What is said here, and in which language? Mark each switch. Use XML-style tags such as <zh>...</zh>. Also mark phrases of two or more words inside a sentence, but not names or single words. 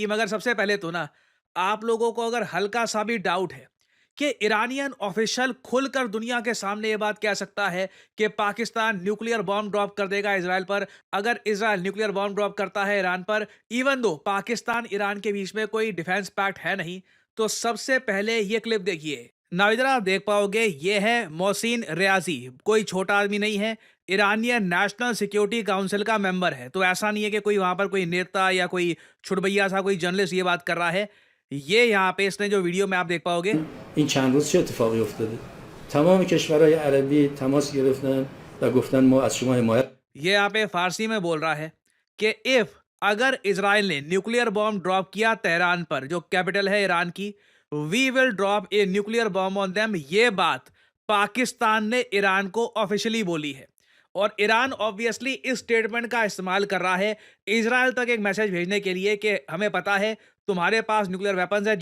<hi>मगर सबसे पहले तो ना, आप लोगों को अगर हल्का सा भी डाउट है कि</hi> <en>Iranian official</en> <hi>खुलकर दुनिया के सामने ये बात कह सकता है कि पाकिस्तान</hi> <en>nuclear bomb drop</en> <hi>कर देगा इजराइल पर अगर इजराइल</hi> <en>nuclear bomb drop</en> <hi>करता है ईरान पर,</hi> <en>even though</en> <hi>पाकिस्तान ईरान के बीच में कोई</hi> <en>defence pact</en> <hi>है नहीं, तो सबसे पहले ये क्लिप देखिए। नाउ इधर आप देख पाओगे, ये है मोहसिन रियाजी, कोई छोटा आदमी नहीं है, ईरानियन नेशनल सिक्योरिटी काउंसिल का मेंबर है। तो ऐसा नहीं है कि कोई वहां पर कोई नेता या कोई छुटभैया सा कोई जर्नलिस्ट ये बात कर रहा है। ये यहाँ पे इसने जो वीडियो में आप देख पाओगे,</hi> <fa>این چند روز چه اتفاقی افتاده؟ تمام کشورهای عربی تماس گرفتن و گفتن ما از شما حمایت.</fa> <hi>ये यहाँ पे फारसी में बोल रहा है कि इफ अगर इसराइल ने</hi> <en>nuclear bomb drop</en> <hi>किया तेहरान पर, जो कैपिटल है ईरान की,</hi> <en>we will drop a nuclear bomb on them.</en> <hi>ये बात पाकिस्तान ने ईरान को ऑफिशियली बोली है और ईरान ऑब्वियसली इस स्टेटमेंट का इस्तेमाल कर रहा है इजराइल तक एक मैसेज भेजने के लिए कि हमें पता है तुम्हारे पास</hi> <en>nuclear weapons</en> <hi>है।</hi>